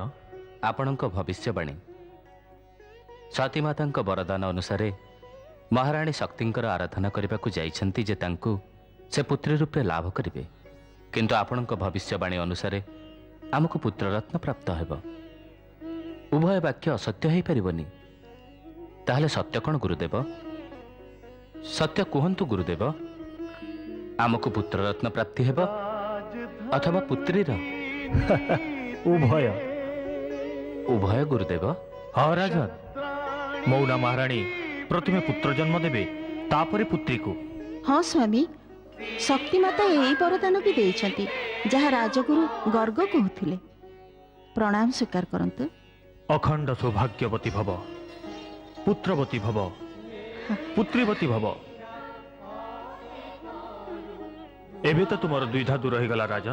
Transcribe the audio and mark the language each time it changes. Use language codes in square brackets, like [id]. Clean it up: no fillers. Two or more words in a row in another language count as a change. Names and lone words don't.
[or] ଆପଣଙ୍କ ଭବିଷ୍ୟବାଣୀ ସତୀ ମାତାଙ୍କ ବରଦାନ ଅନୁସାରେ ମହାରାଣୀ ଶକ୍ତିଙ୍କର ଆରାଧନା କରିବାକୁ ଯାଉଛନ୍ତି ଯେ ତାଙ୍କୁ ସେ ପୁତ୍ରୀ ରୂପେ ଲାଭ କରିବେ, କିନ୍ତୁ ଆପଣଙ୍କ ଭବିଷ୍ୟବାଣୀ ଅନୁସାରେ ଆମକୁ ପୁତ୍ରରତ୍ନ ପ୍ରାପ୍ତ ହେବ। ଉଭୟ ବାକ୍ୟ ଅସତ୍ୟ ହୋଇ ପାରିବନି। ତାହାହେଲେ ସତ୍ୟ କଣ ଗୁରୁଦେବ? ସତ୍ୟ କହନ୍ତୁ ଗୁରୁଦେବ। ଆମକୁ ପୁତ୍ରରତ୍ନ ପ୍ରାପ୍ତି ହେବ ଅଥବା ପୁତ୍ରୀର? उभय। ଉଭୟ ଗୁରୁଦେବ। ହଁ ରାଜନ, ମୈନା ମହାରାଣୀ ପ୍ରଥମେ ପୁତ୍ର ଜନ୍ମ ଦେବେ, ତାପରେ ପୁତ୍ରୀକୁ। ହଁ ସ୍ୱାମୀ, ଶକ୍ତିମାତା ଏଇ ବରଦାନ ବି ଦେଇଛନ୍ତି ଯାହା ରାଜଗୁରୁ ଗର୍ଗ କହୁଥିଲେ। ପ୍ରଣାମ ସ୍ୱୀକାର କରନ୍ତୁ। ଅଖଣ୍ଡ ସୌଭାଗ୍ୟବତୀ ଭବ, ପୁତ୍ରବତୀ ଭବ, ପୁତ୍ରୀବତୀ ଭବ। ଏବେ ତ ତୁମର ଦ୍ୱିଧା ଦୂର ହେଇଗଲା ରାଜନ।